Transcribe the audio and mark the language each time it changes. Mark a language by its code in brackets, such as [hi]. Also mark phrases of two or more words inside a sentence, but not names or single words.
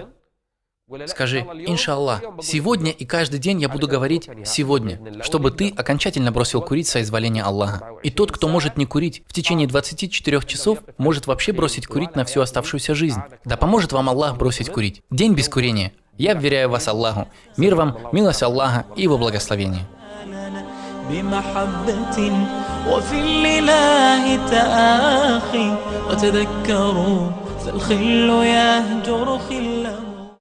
[ru] Скажи: [ar] «إن شاء الله, [ru] сегодня и каждый день я буду говорить «сегодня», чтобы ты окончательно бросил курить соизволения Аллаха. И тот, кто может не курить в течение 24 часов, может вообще бросить курить на всю оставшуюся жизнь. Да поможет вам Аллах бросить курить. День без курения. Я вверяю вас Аллаху. Мир вам, милость Аллаха и его благословение». [ar] بمحبة وفي الإله تآخي وتذكروا فالخل يهجر خله